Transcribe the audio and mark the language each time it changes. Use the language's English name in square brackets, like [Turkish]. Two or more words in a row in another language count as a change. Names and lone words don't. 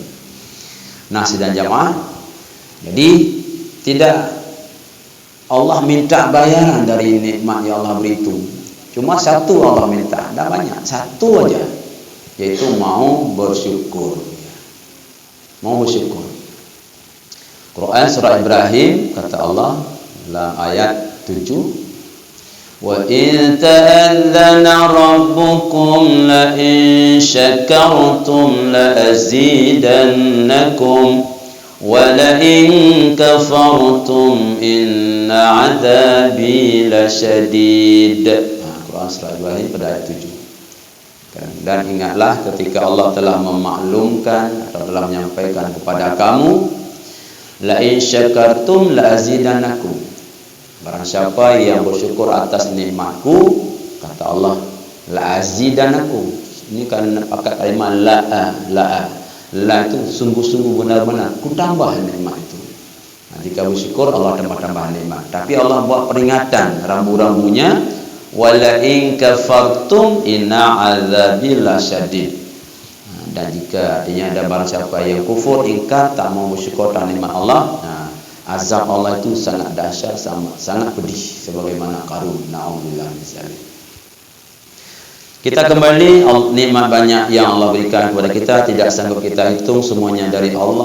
[Indonesian] Nah, sidang jamaah, jadi tidak Allah minta bayaran dari nikmat yang Allah beri itu. Cuma satu Allah minta, tidak banyak, satu aja, yaitu mau bersyukur. Mau bersyukur. Quran surah Ibrahim kata Allah dalam ayat 7, [Arabic] وإذ تأذن ربكم لئن شكرتم لأزيدنكم ولئن كفرتم إن عذابي لشديد. [Indonesian] Quran surah Ibrahim pada ayat 7. Dan ingatlah ketika Allah telah memaklumkan atau telah menyampaikan kepada kamu, [Arabic] لئن شكرتم لأزيدنكم. [Indonesian] Barang siapa yang bersyukur atas nikmatku, kata Allah, [Arabic] لأزيدنكم. [Indonesian] Ini kan pakai kalimat la itu sungguh-sungguh benar-benar ku tambah nikmat itu. Nah, jika bersyukur Allah tambah nikmat. Tapi Allah buat peringatan rambu-rambunya, [Arabic] ولئن كفرتم إن عذابي لشديد. [Indonesian] Dan jika artinya ada barang siapa yang kufur, ingkar, tak mau bersyukur atas nikmat Allah, nah, azab Allah itu sangat dahsyat, sangat pedih, sebagaimana Qarun. [Arabic] نعوذ بالله من ذلك. [Indonesian] Kita kembali, nikmat banyak yang Allah berikan kepada kita, tidak sanggup kita hitung, semuanya dari Allah.